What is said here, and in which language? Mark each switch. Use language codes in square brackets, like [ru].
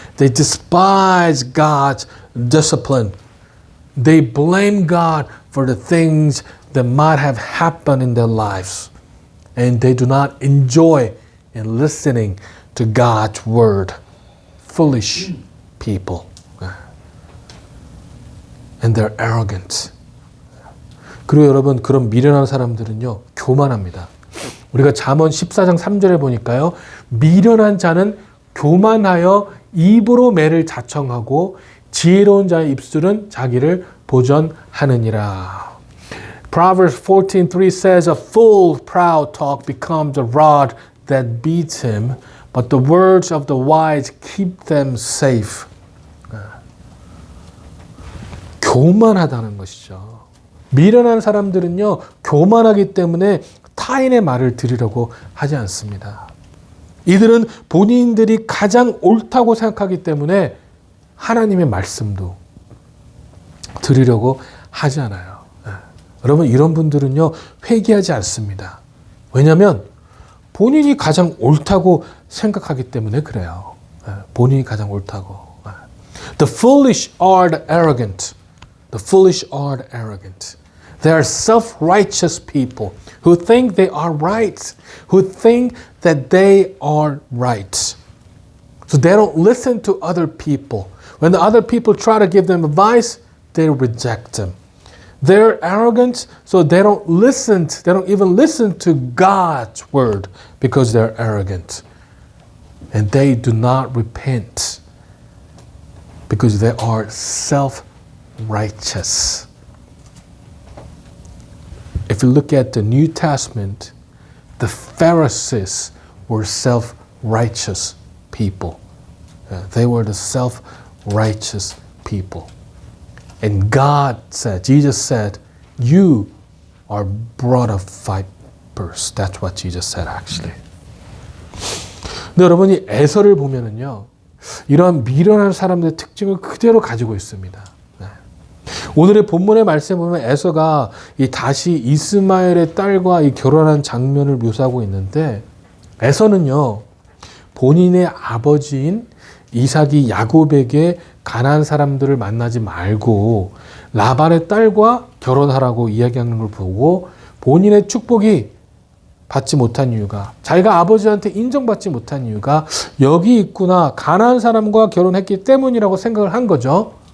[en] They despise God's discipline. They blame God for the things that might have happened in their lives. And they do not enjoy in listening to God's word. Foolish people. And they're arrogant. [ko] 그리고 여러분, 그런 미련한 사람들은요, 교만합니다. 우리가 잠언 14장 3절에 보니까요, 미련한 자는 교만하여 입으로 매를 자청하고 지혜로운 자의 입술은 자기를 보전하느니라. [en] Proverbs 14:3 says, A fool's proud talk becomes a rod that beats him, but the words of the wise keep them safe. [ko] 교만하다는 것이죠. 미련한 사람들은요, 교만하기 때문에 타인의 말을 들으려고 하지 않습니다. 이들은 본인들이 가장 옳다고 생각하기 때문에 하나님의 말씀도 들으려고 하지 않아요. 여러분, 이런 분들은요, 회개하지 않습니다. 왜냐하면 본인이 가장 옳다고 생각하기 때문에 그래요. 본인이 가장 옳다고. [en] The foolish are the arrogant. The foolish are the arrogant. They are self-righteous people who think they are right, who think that they are right. So they don't listen to other people. When the other people try to give them advice, they reject them. They're arrogant, so they don't even listen to God's word because they're arrogant. And they do not repent because they are self-righteous. If you look at the New Testament, the Pharisees were self-righteous people. They were the self-righteous people. And God said, Jesus said, you are brought of vipers. That's what Jesus said actually. [ko] 근데 여러분이 에서를 보면은요, 이러한 미련한 사람들의 특징을 그대로 가지고 있습니다. 오늘의 본문의 말씀에 보면 에서가 다시 이스마엘의 딸과 결혼한 장면을 묘사하고 있는데, 에서는요, 본인의 아버지인 이삭이 야곱에게 가나안 사람들을 만나지 말고 라반의 딸과 결혼하라고 이야기하는 걸 보고 본인의 축복이 받지 못한 이유가, 자기가 아버지한테 인정받지 못한 이유가 여기 있구나, 가나안 사람과 결혼했기 때문이라고 생각을 한 거죠.